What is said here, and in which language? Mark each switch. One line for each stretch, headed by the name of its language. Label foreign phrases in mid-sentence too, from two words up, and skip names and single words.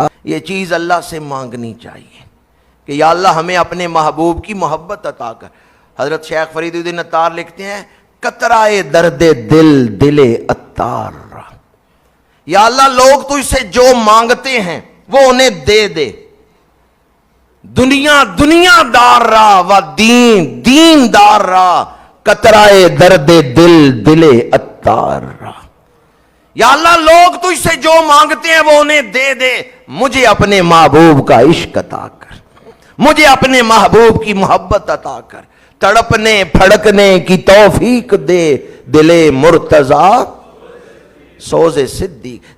Urdu: یہ چیز اللہ سے مانگنی چاہیے کہ یا اللہ ہمیں اپنے محبوب کی محبت عطا کر۔ حضرت شیخ فرید الدین عطار لکھتے ہیں
Persian: قطرائے درد دل عطار،
Urdu: یا اللہ لوگ تو اسے جو مانگتے ہیں وہ انہیں دے دے،
Persian: دنیا دار را و دین دار را، قطرائے درد دل عطار را۔
Urdu: یا اللہ لوگ تو اسے جو مانگتے ہیں وہ انہیں دے دے، مجھے اپنے محبوب کا عشق عطا کر، مجھے اپنے محبوب کی محبت عطا کر، تڑپنے پھڑکنے کی توفیق دے،
Persian: دل مرتضیٰ سوز صدیق۔